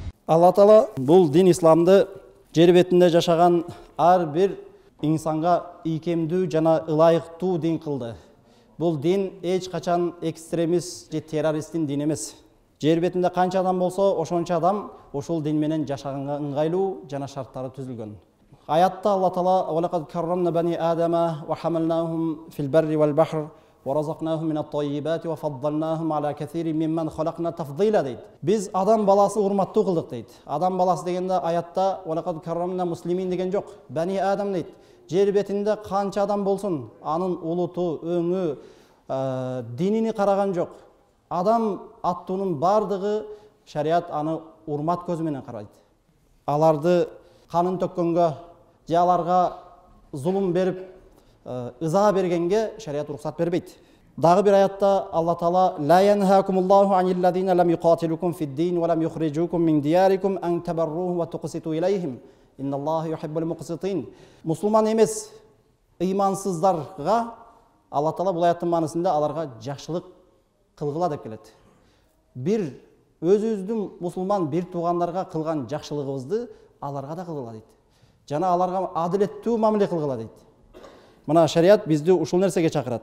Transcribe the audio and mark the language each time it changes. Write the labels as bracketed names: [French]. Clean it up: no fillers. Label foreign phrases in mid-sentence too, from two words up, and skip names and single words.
[Kyrgyz] Алла Таала бұл дин исламды жер бетінде жашаған ар бир инсанга ийкемдүү жана ылайыктуу дин кылды. Бұл дин эч качан экстремист же террористтин дин эмес. Жер бетінде канча адам болсо, ошончо адам ошол дин менен жашаганга ыңгайлуу жана шарттары түзүлгөн. [Arabic] Аятта Алла Таала «ولقد كرمنا بني آدم وحملناهم في البر والبحر ورزقناهم من الطيبات وفضلناهم على كثير ممن خلقنا تفضيلا» дейт. [Kyrgyz] Биз адам баласы урматтуу кылдык дейт. Адам баласы дегенде аятта [Arabic] «ولقد كرمنا مسلمين» [Kyrgyz] деген жок. Бани Адам дейт. Жер бетинде канча адам болсун, анын улуту, өңү, динини караган жок. Адам аттуунун бардыгы шарият аны урмат көзү менен карайт. Аларды канын төккөнгө, же аларга зулум берип, ыза бергенге шарият уруксат бербейт. Дагы бир аятта [Arabic] Алла Таала «لا ينهاكم الله عن الذين لم يقاتلوكم في الدين ولم يخرجوكم من دياركم أن تبروهم وتقسطوا إليهم. إن الله يحب المقسطين». [Kyrgyz] Мусулман эмес ыймансыздарга Алла Таала бул аяттын маанисинде аларга жакшылык кылгыла деп келет. Бир өзүбүздүн мусулман бир туугандарга кылган жакшылыгыбызды аларга да кылгыла дейт. Жана аларга адилеттүү мамиле кылгыла дейт. Мына шарият бизди ушул нерсеге чакырат.